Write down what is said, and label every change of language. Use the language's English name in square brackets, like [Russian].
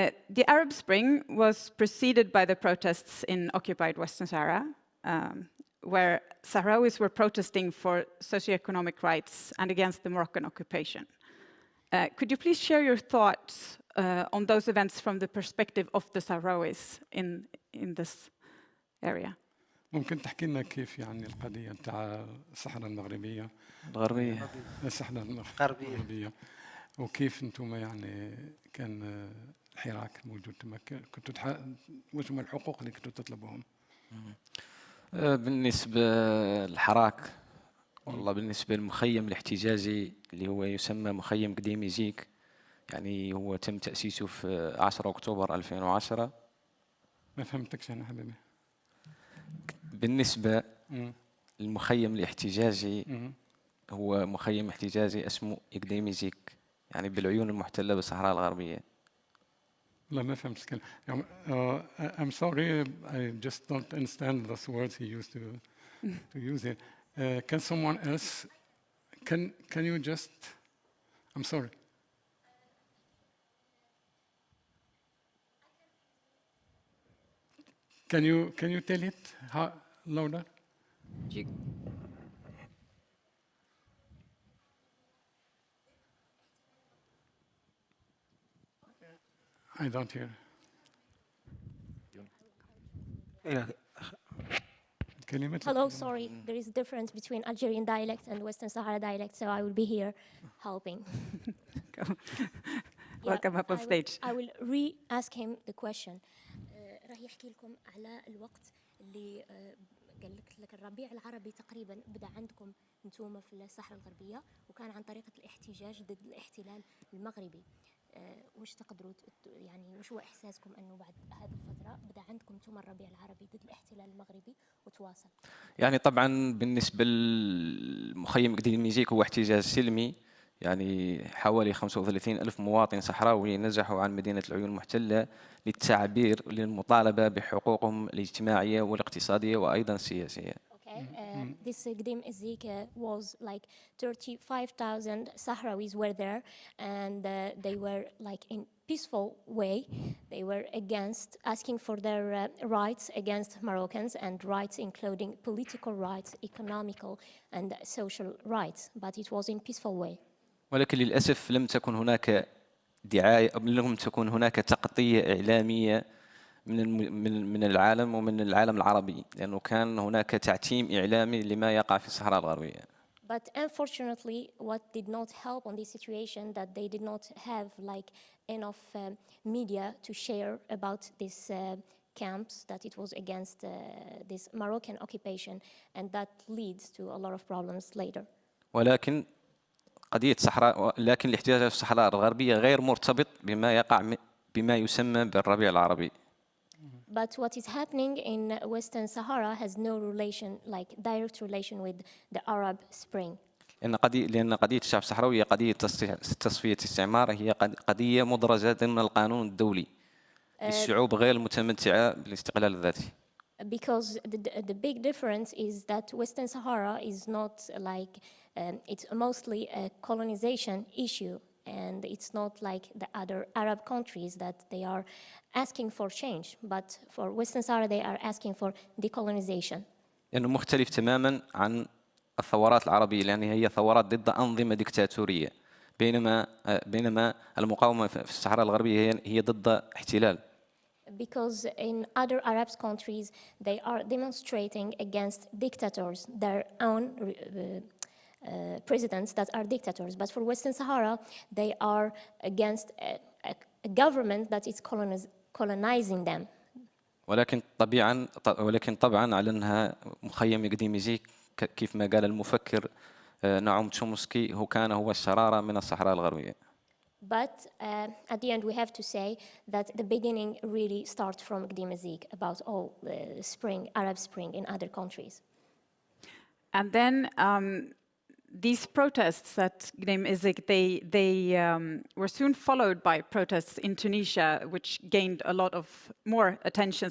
[English] The Arab Spring was preceded by the protests in occupied Western Sahara, where Sahrawis were protesting for socioeconomic rights and against the Moroccan occupation. Could you please share your thoughts on those events from the perspective of the Sahrawis in this area? [Arabic] ممكن تحكي لنا كيف يعني القضية بتاع الصحراء المغربية؟ الغربية. الصحراء الغربية. وكيف أنتم يعني كان الحراك موجود كنتوا وش هم الحقوق اللي كنتوا تطلبوهم؟ بالنسبة للحراك والله بالنسبة للمخيم الاحتجاجي اللي هو يسمى مخيم قديم إيزيك، يعني هو تم تأسيسه في 10 أكتوبر 2010. ما فهمتكش أنا حبيبي. بالنسبة للمخيم الاحتجاجي هو مخيم احتجاجي اسمه قديم إيزيك، يعني بالعيون المحتلة بالصحراء الغربية. لا ما فهمت الكلام. [English] I'm sorry, I just don't understand those words he used to use it. Can someone else? Can you just? I'm sorry. Can you tell it louder? I don't hear. Hello, sorry. There is a difference between Algerian dialect and Western Sahara dialect, so I will be here helping. Welcome up on stage. I will re-ask him the question. [Arabic] راح يحكي لكم على الوقت اللي قال لك الربيع العربي تقريبا بدأ عندكم انتم في الصحراء الغربية، وكان عن طريقة الاحتجاج ضد الاحتلال المغربي. وش تقدروا يعني وش هو إحساسكم أنه بعد هذه الفترة بدأ عندكم انتم الربيع العربي ضد الاحتلال المغربي وتواصل؟ يعني طبعا بالنسبة للمخيم قديم إيزيك هو احتجاج سلمي، يعني حوالي 35,000 مواطن صحراوي نزحوا عن مدينة العيون المحتلة للتعبير للمطالبة بحقوقهم الاجتماعية والاقتصادية وأيضا السياسية. [English] This Gdeim Izik was like 35,000 Sahrawis were there, and they were like in peaceful way. They were against asking for their rights against Moroccans, and rights including political rights, economical and social rights, but it was in peaceful way. [Arabic] ولكن للأسف لم تكن هناك دعاية، لم تكن هناك تغطية إعلامية من العالم ومن العالم العربي، لأنه كان هناك تعتيم إعلامي لما يقع في الصحراء الغربية. [English] But unfortunately, what did not help on this situation that they did not have like enough media to share about this camps, that it was against this Moroccan occupation, and that leads to a lot of problems later. [Arabic] ولكن قضية لكن الاحتجاج في الصحراء الغربية غير مرتبط بما يسمى بالربيع العربي. [English] But what is happening in Western Sahara has no relation, like direct relation with the Arab Spring. [Arabic] لأن قضية الشعب الصحراوي هي قضية تصفية استعمار، هي قضية مدرجة ضمن القانون الدولي للشعوب غير المتمتعة بالاستقلال الذاتي. [English] Because the big difference is that Western Sahara is not like it's mostly a colonization issue, and it's not like the other Arab countries that they are asking for change, but for Western Sahara they are asking for decolonization. [Arabic] لأنه مختلف تماماً عن الثورات العربية، لأن هي ثورات ضد أنظمة ديكتاتورية، بينما المقاومة في الصحراء الغربية هي ضد احتلال. [English] Because in other Arab countries they are demonstrating against dictators, their own presidents that are dictators, but for Western Sahara they are against a government that is colonizing them. [Arabic] ولكن طبعا على أنها مخيم قديم إيزيك كيف ما قال المفكر نعوم تشومسكي هو الشرارة من الصحراء الغربية. [English] But at the end, we have to say that the beginning really starts from Gdeim Izik about the Arab Spring in other countries. And then these protests at Gdeim Izik, they were soon followed by protests in Tunisia, which gained a lot of more attention.